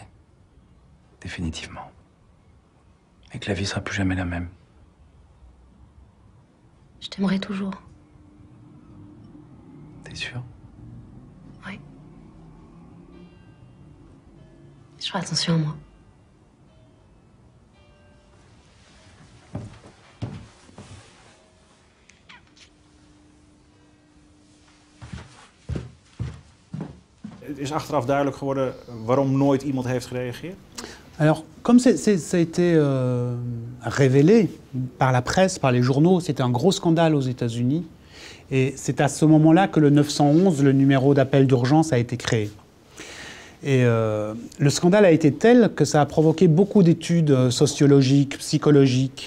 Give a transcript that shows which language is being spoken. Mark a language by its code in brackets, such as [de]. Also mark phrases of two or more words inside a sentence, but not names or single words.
[fr] Définitivement. Et que la vie sera plus jamais la même. Je t'aimerai toujours. T'es sûr? Oui. Je ferai attention à moi. [nl] Het is achteraf duidelijk geworden waarom nooit iemand heeft gereageerd? [fr] Alors, comme ça a été révélé par la presse, par les journaux, c'était un gros scandale aux États-Unis. Et c'est à ce moment-là que le 911, le numéro d'appel d'urgence, a été créé. Et le scandale a été tel que ça a provoqué beaucoup d'études sociologiques, psychologiques.